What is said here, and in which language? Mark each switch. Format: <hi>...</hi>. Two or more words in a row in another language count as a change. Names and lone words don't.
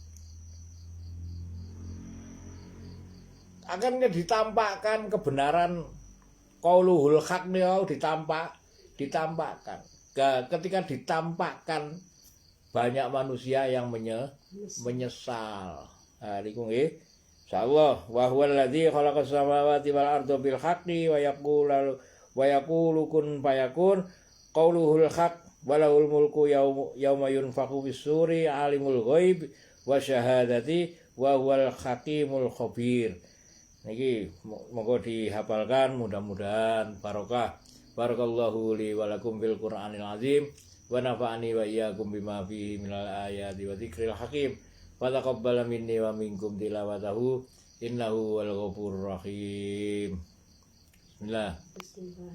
<id>Akhirnya ditampakkan kebenaran</id> <ar>قوله الحق</ar> <id>ditampakkan. Ketika ditampakkan, banyak manusia yang menyesal.</id> <jv>Niku nggih.</jv> <ar>إن شاء الله وهو الذي خلق السماوات والأرض بالحق ويقول كن فيكون قوله الحق وله الملك يوم ينفخ في الصور عالم الغيب والشهادة وهو الحكيم الخبير.</ar> <jv>Niki monggo</jv> <id>dihafalkan, mudah-mudahan barokah.</id> <ar>بارك الله لي ولكم بالقرآن العظيم ونفعني وإياكم بما فيه من الآيات والذكر الحكيم. وتقبل مني ومنكم تلاوته إنه والغفور الرحيم. Bismillah.</ar>